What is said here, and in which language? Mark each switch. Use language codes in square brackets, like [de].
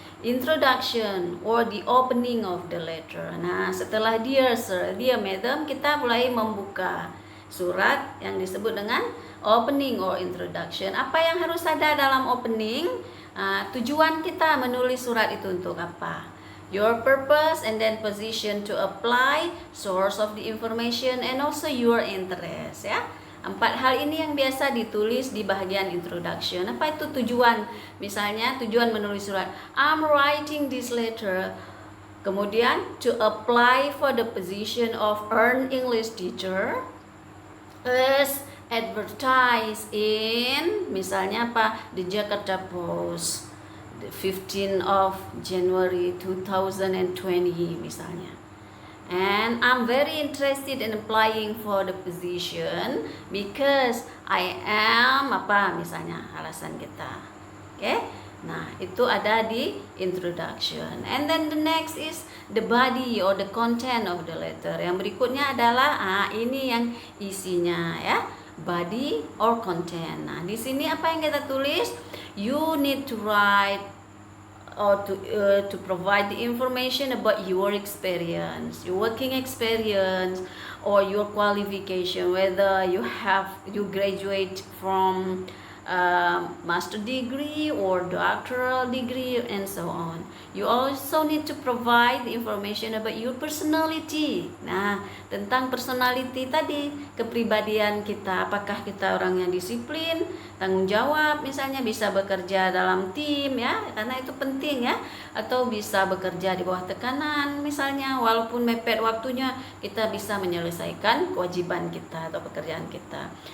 [en] introduction or the opening of the letter. [id] Nah, setelah dear sir, dear madam, kita mulai membuka surat yang disebut dengan opening or introduction. Apa yang harus ada dalam opening? Tujuan kita menulis surat itu untuk apa? [en] Your purpose and then position to apply, source of the information, and also your interest, ya. [id] 4 hal ini yang biasa ditulis di bagian introduction. Apa itu tujuan? Misalnya tujuan menulis surat, [en] I'm writing this letter. Kemudian to apply for the position of earned English teacher as advertised in, [id] misalnya apa? [en] The Jakarta Post, the 15th of January 2020 misalnya. And I'm very interested in applying for the position because I am [id] apa misalnya alasan kita. [en] Okay? [id] Nah, itu ada di introduction. [en] And then the next is the body or the content of the letter. [id] Yang berikutnya adalah ini yang isinya, ya. [en] Body or content. [id] Nah, di sini apa yang kita tulis? [en] You need to write or to provide the information about your experience, your working experience, or your qualification, whether you graduate from master degree or doctoral degree and so on. You also need to provide the information about your personality. [id] Nah, tentang personality tadi, kepribadian kita, apakah kita orang yang disiplin, tanggung jawab, misalnya bisa bekerja dalam tim, ya, karena itu penting, ya, atau bisa bekerja di bawah tekanan, misalnya walaupun mepet waktunya, kita bisa menyelesaikan kewajiban kita atau pekerjaan kita.